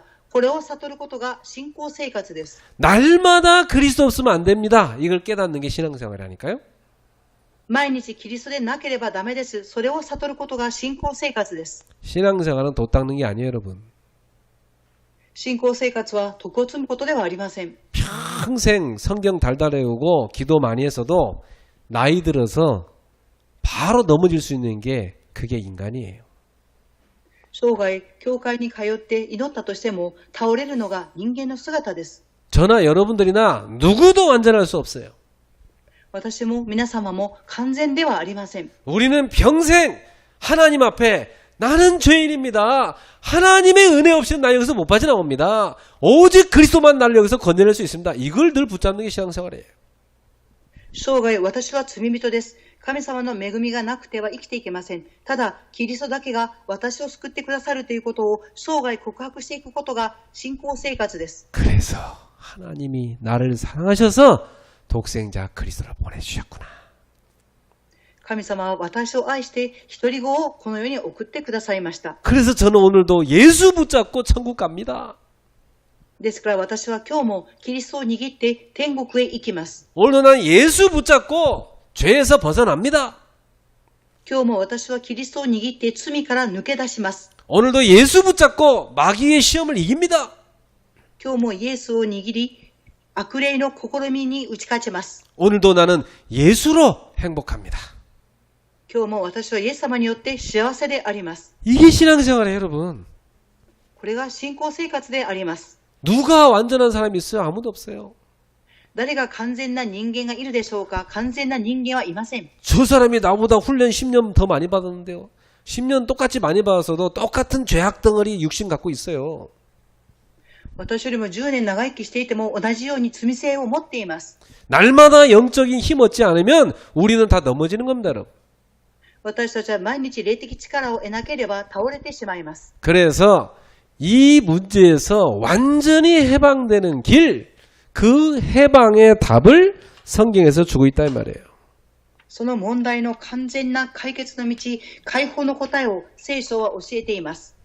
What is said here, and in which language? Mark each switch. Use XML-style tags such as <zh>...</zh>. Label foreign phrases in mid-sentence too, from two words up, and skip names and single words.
<ja>これを悟ることが信仰生活です。</ja> <ko>날마다 그리스도 없으면 안 됩니다. 이걸 깨닫는 게 신앙생활이라니까요.</ko> <ja>毎日キリストでなければダメです。それを悟ることが信仰生活です。</ja> <ko>신앙생활은 도 닦는 게 아니에요, 여러분.</ko> <ja>信仰生活は徳を積むことではありません。</ja> <ko>평생 성경 달달 외우고 기도 많이 했어도 나이 들어서 바로 넘어질 수 있는 게 그게 인간이에요.</ko> <ja>生涯、教会に通って祈ったとしても倒れるのが人間の姿です。</ja> <ko>저나 여러분들이나 누구도 완전할 수 없어요.</ko> <ja>私も皆様も完全ではありません。</ja> <ko>우리는 평생 하나님 앞에 나는 죄인입니다. 하나님의 은혜 없이는 나 여기서 못 빠져나옵니다. 오직 그리스도만 나를 여기서 건져낼 수 있습니다. 이걸 늘 붙잡는 게 신앙생활이에요.</ko> <ja>生涯、私は罪人です。神様の恵みがなくては生きていけません。ただ、キリストだけが私を救ってくださるということを生涯告白していくことが信仰生活です。</ja> <ko>그래서 하나님이 나를 사랑하셔서 독생자 그리스도를 보내주셨구나.</ko> <ja>神様は私を愛して一人子をこの世に送ってくださいました。</ja> <ko>그래서 저는 오늘도 예수 붙잡고 천국 갑니다.</ko> <ja>ですから私は今日もキリストを握って天国へ行きます。</ja> <ko>오늘도 난 예수 붙잡고 죄에서 벗어납니다.</ko> <ja>今日も私はキリストを握って罪から抜け出します。</ja> <ko>오늘도 예수 붙잡고 마귀의 시험을 이깁니다.</ko> <ja>今日もイエスを握り、悪霊の試みに打ち勝ちます。</ja> <ko>오늘도 나는 예수로 행복합니다.</ko> <ja>今日も私はイエス様によって幸せであります。</ja> <ko>이게 신앙생활이에요, 여러분.</ko> <ja>これが信仰生活であります。</ja> <ko>누가 완전한 사람이 있어요? 아무도 없어요.</ko> <ja>誰が完全な人間がいるでしょうか？完全な人間はいません。</ja> <ko>저 사람이 나보다 훈련 10년 더 많이 받았는데요. 10년 똑같이 많이 받았어도 똑같은 죄악 덩어리 육신 갖고 있어요.</ko> <ja>私よりも10年長生きしていても同じように罪性を持っています。</ja> <ko>날마다 영적인 힘 얻지 않으면 우리는 다 넘어지는 겁니다, 여러분.</ko> <ja>私たちは毎日霊的力を得なければ倒れてしまいます。</ja> <ko>그래서 이 문제에서 완전히 해방되는 길, 그 해방의 답을 성경에서 주고 있다 이 말이에요.</ko> <ja>その問題の完全な解決の道、解放の答えを聖書は教えています。</ja>